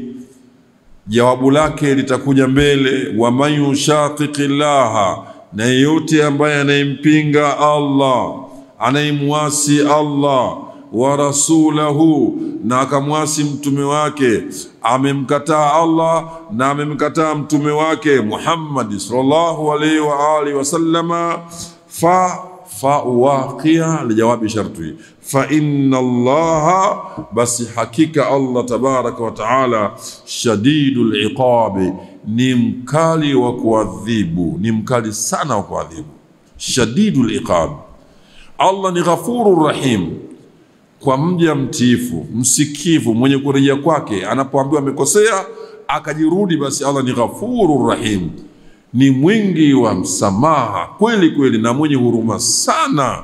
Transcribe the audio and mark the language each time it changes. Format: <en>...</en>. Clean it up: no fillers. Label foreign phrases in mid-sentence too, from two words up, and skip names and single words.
<sw>Jawabu lake litakuja mbele,</sw> <ar>ومن يشاقق الله,</ar> <sw>na yeyote ambaye anayempinga Allah, anayemwasi Allah,</sw> <ar>ورسوله,</ar> <sw>na akamwasi mtume wake, amemkataa Allah na amemkataa mtume wake Muhammad</sw> <ar>صلى الله عليه وعلى آله وسلم, فوقع لجواب الشرط فإن الله,</ar> <sw>basi hakika Allah</sw> <ar>تبارك وتعالى, شديد العقاب,</ar> <sw>ni mkali wa kuadhibu, ni mkali sana wa kuadhibu.</sw> <ar>شديد العقاب,</ar> <sw>Allah ni</sw> <ar>غفور رحيم,</ar> <sw>kwa mja mtiifu, msikivu, mwenye kurejea kwake anapoambiwa amekosea akajirudi, basi Allah ni</sw> <ar>غفور رحيم,</ar> <sw>ni mwingi wa msamaha kweli kweli na mwenye huruma sana.</sw>